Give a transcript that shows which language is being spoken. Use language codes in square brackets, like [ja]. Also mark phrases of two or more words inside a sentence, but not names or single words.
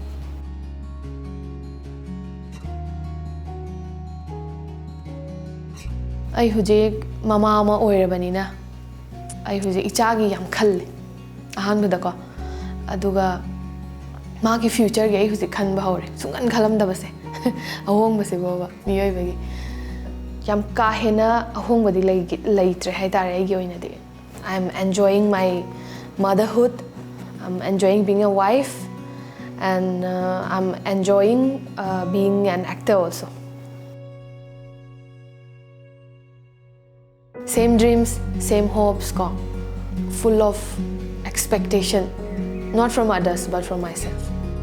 [mni] I hujik mama ama oirabanina I hujik ichagi yam khalle ahanbada ko aduga magi future ge I hujik khanba hore sungan khalam dabase ahong base baba miyoi bagi yam ka hena ahong badi laitre haitare ai gi oinadi [en] I am enjoying my motherhood I'm enjoying being a wife and I'm enjoying being an actor also Same dreams, same hopes, full of expectation, not from others but from myself.